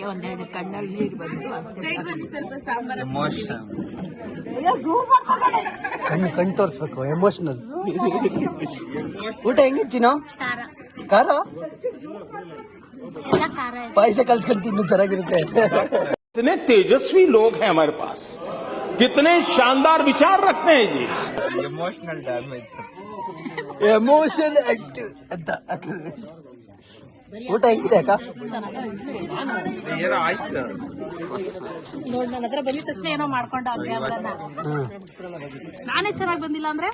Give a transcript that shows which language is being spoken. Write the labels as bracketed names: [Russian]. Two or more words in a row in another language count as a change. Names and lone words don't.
[Kannada] ಒಂದೆರಡು ಕಣ್ಣಲ್ಲಿ ನೀರು ಬಂತು ಅಷ್ಟೇ. ಕಣ್ ತೋರ್ಸ್ಬೇಕು, ಎಮೋಷನಲ್. ಊಟ ಹೆಂಗಿಚ್ಚಿನೋ? ಖಾರ? ಪಾಯಸ ಕಲ್ಸ್ಕೊಂಡು ಇನ್ನು ಚೆನ್ನಾಗಿರುತ್ತೆ. [Hindi] कितने तेजस्वी लोग हैं हमारे पास, कितने शानदार विचार रखते हैं जी. [English] emotional damage. emotion act [Kannada] ಅಂತ. ಊಟ ಹೆಂಗಿದೆ ಅಕ್ಕ? ಏನೋ ಆಯ್ತು. ನೋಡಿ, ನನ್ನ ಹತ್ರ ಬಂದಿದ ತಕ್ಷಣ ಏನೋ ಮಾಡ್ಕೊಂಡ ನಾನೇ ಚೆನ್ನಾಗಿ ಬಂದಿಲ್ಲ ಅಂದ್ರೆ